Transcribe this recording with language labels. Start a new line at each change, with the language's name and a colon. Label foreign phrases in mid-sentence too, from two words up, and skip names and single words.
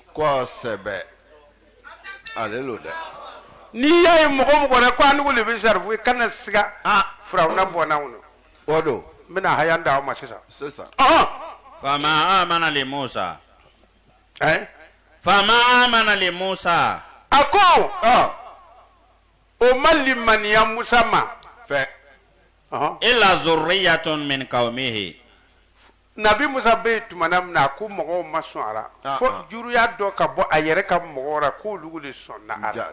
Bambara: kosɛbɛ ale lo dɛ n'i y'a ye mɔgɔ mɔgɔ dɛ ko an n'o le bɛ sarifu ye kana siga firawuna bɔnna o o do n bɛna haya d'aw ma sisan
Arabic: فما آمن لموسى فما آمن لموسى
Bambara: a ko o ma limaniya Musa ma fɛ
Arabic: إلا ذرية من قومه
Bambara: nabi Musa bɛ yen tuma min na ko mɔgɔw ma sɔn a la fo juruya dɔ ka bɔ a yɛrɛ ka mɔgɔw la k'olu de sɔnna a la